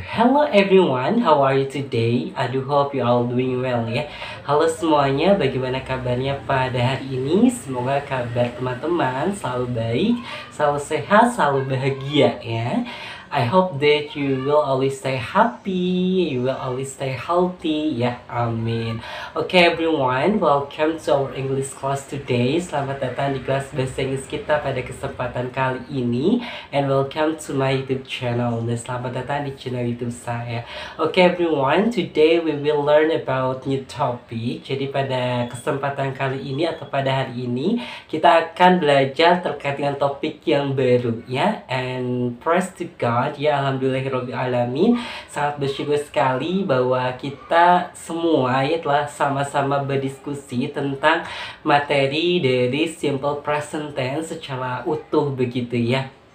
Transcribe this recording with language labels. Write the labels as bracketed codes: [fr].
[en] Hello everyone, how are you today? I do hope you all doing well ya. [id] Halo semuanya, bagaimana kabarnya pada hari ini? Semoga kabar teman-teman selalu baik, selalu sehat, selalu bahagia ya. [en] I hope that you will always stay happy, you will always stay healthy ya, amin. Okay everyone, welcome to our English class today. [id] Selamat datang di kelas bahasa Inggris kita pada kesempatan kali ini. [en] And welcome to my YouTube channel. [id] Dan selamat datang di channel YouTube saya. [en] Okay everyone, today we will learn about new topic. [id] Jadi pada kesempatan kali ini atau pada hari ini kita akan belajar terkait dengan topik yang baru ya. [en] And praise to God ya, alhamdulillahirobbilalamin. [id] Sangat bersyukur sekali bahwa kita semua ya telah sama-sama berdiskusi tentang materi dari simple present tense secara utuh begitu ya.